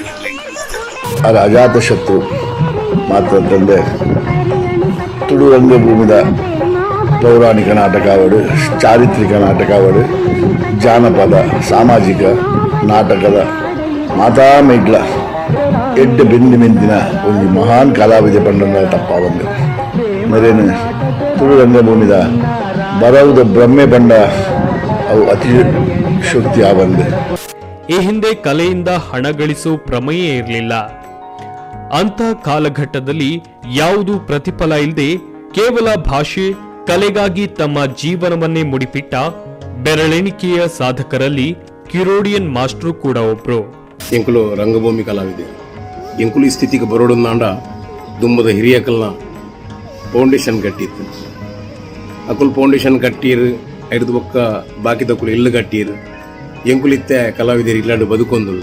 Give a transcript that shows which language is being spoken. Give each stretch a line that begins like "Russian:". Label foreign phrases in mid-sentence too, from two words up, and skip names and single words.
Tulu: ಆಗ ಅಜಾತ ಶತ್ರು ಮಾತಂತಂದೆ ತುಳು ರಂಗಭೂಮಿದ ಪೌರಾಣಿಕ ನಾಟಕ ಆವಡು, ಚಾರಿತ್ರಿಕ ನಾಟಕ ಆವಡು, ಜಾನಪದ ಸಾಮಾಜಿಕ ನಾಟಕದ ಮಾತಾ ಮೈಡ್ಲ ಎಡ್ಡೆ ಬೆಂದಿ ಮೆಂದಿನ ಒಂದು ಮಹಾನ್ ಕಲಾವಿದೆ ಪಂಡ ತಪ್ಪ ಬಂದು ಮರೇನು ತುಳು ರಂಗಭೂಮಿದ ಬರವುದ ಬ್ರಹ್ಮೆ ಪಂಡ ಅವು ಅತಿ ಶಕ್ತಿ ಆವಂದು.
Kannada: ಈ ಹಿಂದೆ ಕಲೆಯಿಂದ ಹಣ ಗಳಿಸೋ ಪ್ರಮೇಯ ಇರಲಿಲ್ಲ. ಅಂತ ಕಾಲಘಟ್ಟದಲ್ಲಿ ಯಾವುದು ಪ್ರತಿಫಲ ಇಲ್ಲದೆ ಕೇವಲ ಭಾಷೆ ಕಲೆಗಾಗಿ ತಮ್ಮ ಜೀವನವನ್ನೇ ಮುಡಿಪಿಟ್ಟ ಬೆರಳೆಣಿಕೆಯ ಸಾಧಕರಲ್ಲಿ ಕಿರೋಡಿಯನ್ ಮಾಸ್ಟ್ರು ಕೂಡ ಒಬ್ರು.
Tulu: ಎಂಕುಲು ರಂಗಭೂಮಿ ಕಲಾವಿದೆ ಎಂಕುಲು ಈ ಸ್ಥಿತಿಗೆ ಬರೋಡಂದಾಂಡ ದುಂಬದ ಹಿರಿಯಕಲ್ನ ಫೌಂಡೇಶನ್ ಕಟ್ಟಿತ್ತು. ಅಕುಲ್ ಫೌಂಡೇಶನ್ ಕಟ್ಟೀರು ಐದು ಬೊಕ್ಕ ಬಾಕಿದಕ್ಕುಲು ಇಲ್ಲು ಕಟ್ಟೀರು ಎಂಕುಲಿತ್ತೆ ಕಲಾವಿದರು ಇಲ್ಲಾಂಡು ಬದುಕೊಂದಿಲ್ಲ.